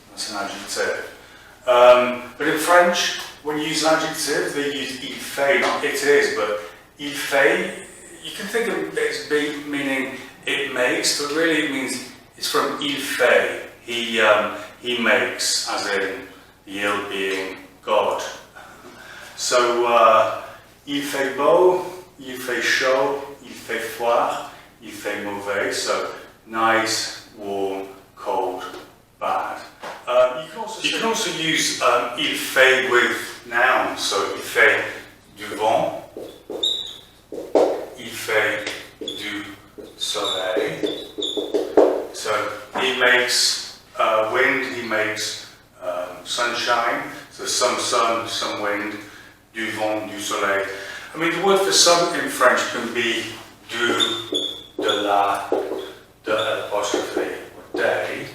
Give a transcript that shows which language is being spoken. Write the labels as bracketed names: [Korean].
[English] That's an adjective. But in French, when you use an adjective, they use [French] il fait, [English] not it is, but il fait. You can think of it as meaning it makes, but really it means it's from [French] il fait. [English] He makes, as in the il being God. [French] So il fait beau, il fait chaud, il fait froid, il fait mauvais. [English] So nice, warm, cold, bad. You can also use [French] il fait [English] with nouns. [French] So il fait du vent, il fait du soleil. [English] So he makes wind, he makes sunshine. So some sun, some wind, [French] du vent, du soleil. [English] I mean, the word for sun in French can be du, de la, de l'apostrophe, or day.